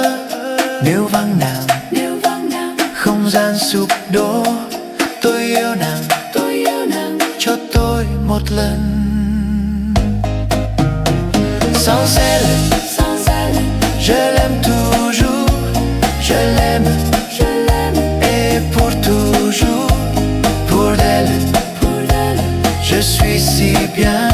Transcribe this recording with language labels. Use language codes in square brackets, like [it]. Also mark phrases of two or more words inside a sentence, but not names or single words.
[vi] Nếu vắng nàng, không gian sụp đổ. Tôi yêu nàng, cho tôi một lần. [fr] Sans elle, je l'aime toujours, je l'aime, et pour toujours, pour elle, je suis si bien.